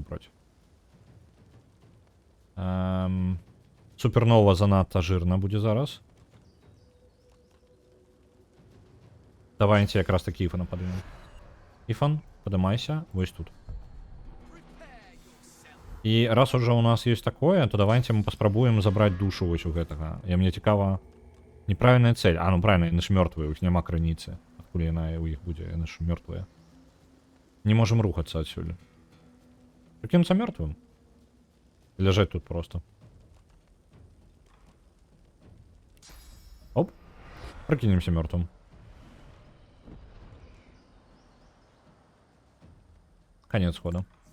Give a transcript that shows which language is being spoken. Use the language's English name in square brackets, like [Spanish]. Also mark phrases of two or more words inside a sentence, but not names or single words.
[Belarusian] Я не супраць. Супернова занадта жирна будзе зараз. Давайте якраз такі Іфана падымем. Іфан, падымайся, вось тут. І раз уже [Russian] у нас есть такое, [Belarusian] то давайте мы паспрабуем забраць душу вось у гэтага. Я мне цікава... [Russian] Неправильная цель. А, ну правильно, [Belarusian] яны ж мёртвыя, у іх няма крыніцы. Адкуль яна у іх будзе, яны ж мёртвыя. Не можем рухацца адсюль. Прыкінуцца мёртвым? Ляжаць тут просто. Оп. Прыкінемся мёртвым. [Russian] Конец хода.